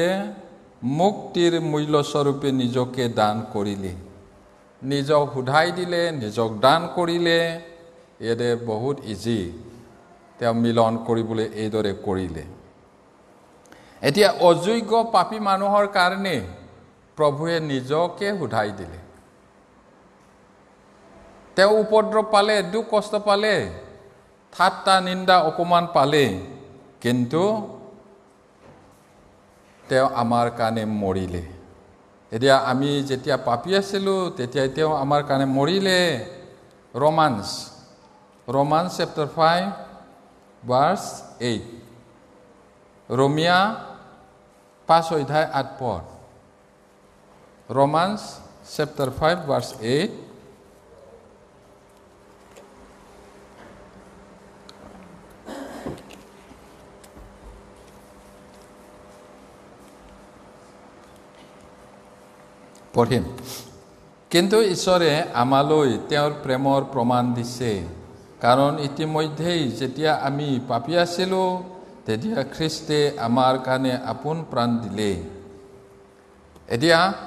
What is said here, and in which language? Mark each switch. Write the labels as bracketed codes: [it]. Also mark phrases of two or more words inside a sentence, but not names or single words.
[as] মুক্তিৰ মূল্যস্বৰূপে নিজকে দান কৰিলে নিজক উধাই দিলে নিজক দান কৰিলে এদে বহুত ইজি তেওঁ মিলন কৰিবলৈ এইদৰে কৰিলে এতিয়া অযোগ্য পাপী মানুহৰ কাৰণে প্ৰভুৱে নিজকে উধাই দিলে তেওঁ উপদ্ৰৱ পালে দুখ কষ্ট পালে ঠাট্টা নিন্দা অপমান পালে কিন্তু তেওঁ আমাৰ কাৰণে মৰিলে এতিয়া আমি যেতিয়া পাপী আছিলো তেতিয়া তেওঁ আমাৰ কাৰণে মৰিলে [en] Romans chapter 5 verse 8 Romia 5:8 পদ Romans chapter 5 verse 8 [as] পঢ়িম কিন্তু ঈশ্বৰে আমালৈ তেওঁৰ প্ৰেমৰ প্ৰমাণ দিছে কাৰণ ইতিমধ্যেই যেতিয়া আমি পাপী আছিলো তেতিয়া খ্ৰীষ্টে আমাৰ কাৰণে আপোন প্ৰাণ দিলে এতিয়া